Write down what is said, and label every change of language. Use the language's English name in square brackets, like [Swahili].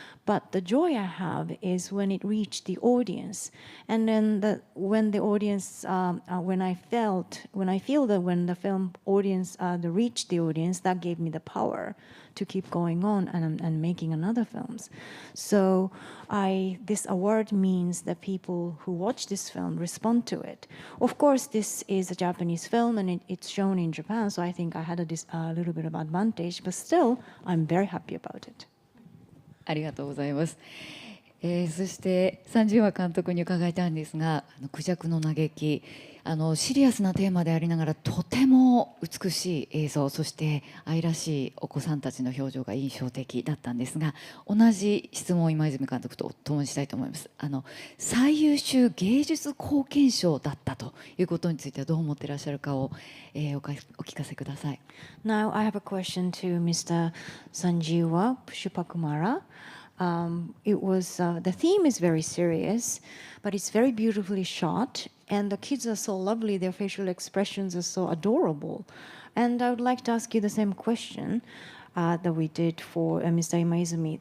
[English] But the joy I have is when it reached the audience, and then when the audience, when I feel that when the film audience reached the audience, that gave me the power to keep going on and making another films. So this award means that people who watch this film respond to it. Of course, this is a Japanese film and it's shown in Japan, so I think I had a little bit of advantage, but still, I'm very happy about it. [Japanese] ありがとうございます。そして30話監督に伺いたいんですが、クジャクの嘆き、シリアスなテーマでありながらとても美しい映像、そして愛らしいお子さんたちの表情が印象的だったんですが、同じ質問を今泉監督と共にしたいと思います。最優秀芸術貢献賞だったということについてはどう思っていらっしゃるかを、お聞かせください。 [English] Now I have a question to Mr. Sanjeewa Pushpakumara. It was the theme is very serious, but it's very beautifully shot, and the kids are so lovely. Their facial expressions are so adorable, and I would like to ask you the same question that we did for Mr. Imaizumi.